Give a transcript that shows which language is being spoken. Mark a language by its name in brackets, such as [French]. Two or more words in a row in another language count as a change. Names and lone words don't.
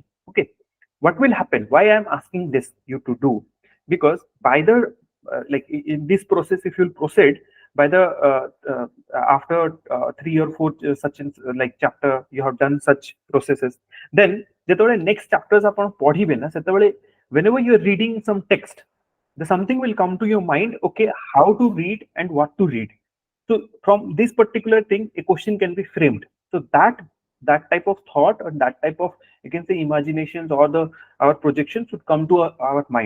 [English] Okay, what will happen, why I am asking this you to do, because by the like in this process, if you'll proceed by the after 3 or 4 such like chapter you have done such processes, then [Odia] ଯେତେବେଳେ [English] next chapters [Odia] ଆପଣ ପଢ଼ିବେ ନା, ସେତେବେଳେ [English] whenever you are reading some text, the something will come to your mind, okay, how to read and what to read. So from this particular thing, a question can be framed. So that type of thought, or that type of, you can say, imaginations, or the our projections should come to our mind.